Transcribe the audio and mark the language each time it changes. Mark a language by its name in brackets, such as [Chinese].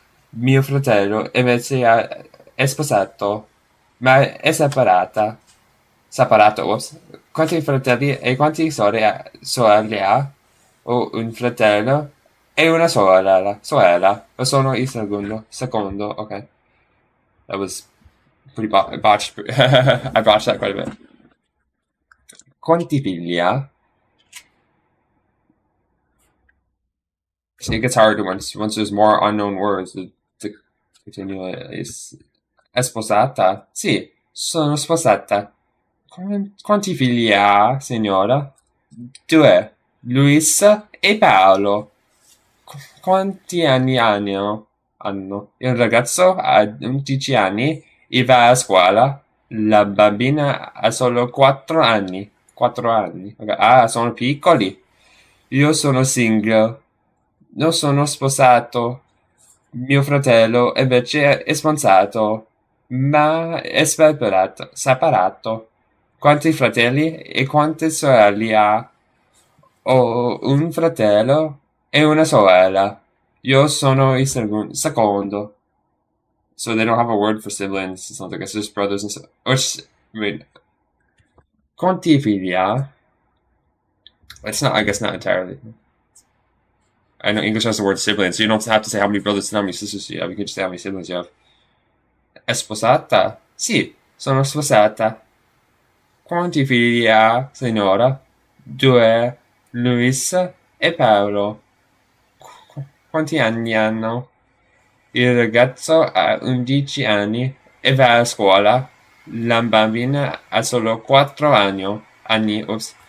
[Italian] Mio fratello invece è sposato, ma è separata. Separato, ops. Quanti fratelli e quanti sorelle ha? Ho un fratello e una sorella. Sorella. Io sono il secondo. Secondo, ok. [English] That was pretty botched. I botched that quite a bit. [Italian] Quanti figli ha? [English] See, it gets harder once there's more unknown words to continue. [Italian] È sposata? Sì, sono sposata. Quanti figli ha, signora? Due, Luisa e Paolo. Quanti anni hanno? Il ragazzo ha 11 anni e va a scuola. La bambina ha solo 4 anni. 4 anni. Ok. Ah, sono piccoli. Io sono single. Non sono sposato. Mio fratello invece è sposato, ma è separato. Quanti fratelli e quante sorelle ha? Ho un fratello e una sorella. Io sono il secondo. [English] So they don't have a word for siblings. It's not like it's just brothers and sisters. Wait, [Italian] quanti figli ha? [English] It's not, I guess not entirely. I know English has the word siblings, so you don't have to say how many brothers and how many sisters you have. You can just say how many siblings you have. [Italian] È sposata? Sì, sono sposata. Quanti figli ha, signora? Due, Luis e Paolo. Quanti anni hanno? Il ragazzo ha 11 anni e va a scuola. La bambina ha solo 4 anni. Ops.